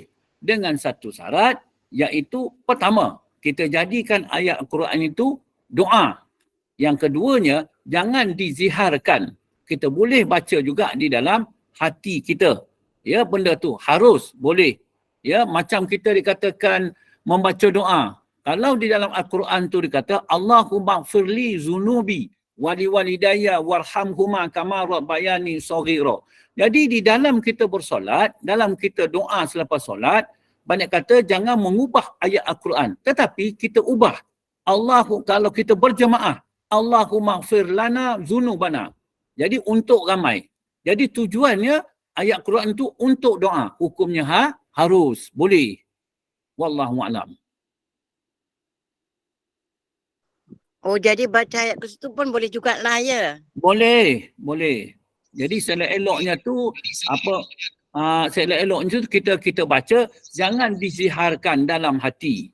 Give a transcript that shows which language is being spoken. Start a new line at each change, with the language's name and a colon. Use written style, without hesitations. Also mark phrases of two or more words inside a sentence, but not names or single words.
Malay: Dengan satu syarat, iaitu pertama, kita jadikan ayat Quran itu doa. Yang keduanya, jangan diziharkan. Kita boleh baca juga di dalam hati kita. Ya, benda tu harus, boleh. Ya, macam kita dikatakan membaca doa. Kalau di dalam Al-Quran tu dikata,
Arabic: اللهم اغفر لي ذنوبي ولوالدي وارحمهما كما ربياني صغيرا.
Malay: Jadi di dalam kita bersolat, dalam kita doa selepas solat, banyak kata jangan mengubah ayat Al-Quran. Tetapi kita ubah. Kalau kita berjemaah,
Arabic: اللهم اغفر لنا ذنوبنا.
Malay: Jadi untuk ramai. Jadi tujuannya ayat Quran itu untuk doa. Hukumnya harus, boleh.
Arabic: والله أعلم.
Malay: Oh, jadi baca ayat kursi tu pun boleh jugalah ya? Boleh. Jadi seleloknya tu Seelok-elok itu kita baca, jangan diziharkan dalam hati.